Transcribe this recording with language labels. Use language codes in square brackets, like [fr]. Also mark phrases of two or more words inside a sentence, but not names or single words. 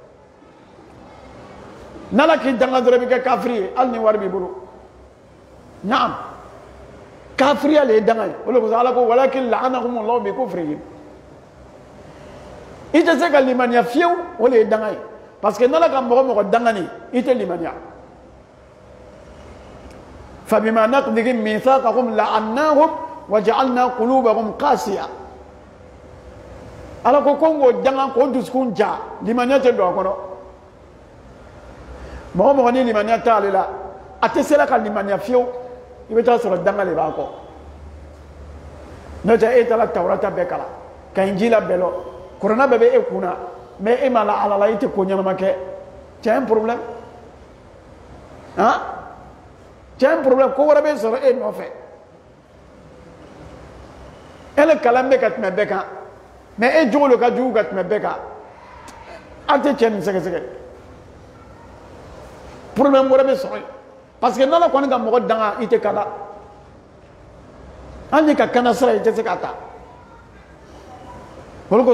[bm] n'ala k'i danga dɔrɔn i bɛ kɛ kafiri ye hali ni wari b'i bolo naam kafiriya le ye danga ye o de kosɔn ala ko [ar] ولكن لعنهم الله بكفرهم [bm] i tɛ se ka limaniya fiyewu o de ye danga ye parce que n'ala ka mɔgɔ mɔgɔ dangani i tɛ limaniya [ar] فبما نقضهم ميثاقهم لعنهم وجعلنا قلوبهم قاسية [bm] ala ko k'o danga k'o dusukun ja limaniya tɛ don a kɔnɔ mɔgɔ mɔgɔ ni limaniya t'ale la a tɛ se la ka limaniya fiyewu i bɛ taa sɔrɔ danga de b'a kɔ n'o tɛ e taara tawurata bɛɛ kalan ka injila bɛɛ lɔ kuranɛ bɛɛ bɛ e kun na mais e ma la ala la i tɛ ko ɲɛnama kɛ [fr] tu as un problème tu as un problème [bm] ko wɛrɛ bɛ sɔrɔ e nɔfɛ e le kalan bɛ ka tɛmɛ bɛɛ kan mais e jogo lo ka jugu ka tɛmɛ bɛɛ kan an tɛ cɛ nin sɛgɛsɛgɛ problème wɛrɛ bɛ sɔrɔ yen parce que n'ala kɔni ka mɔgɔ danga i tɛ kada hali ni ka kana sira i tɛ se ka ta o de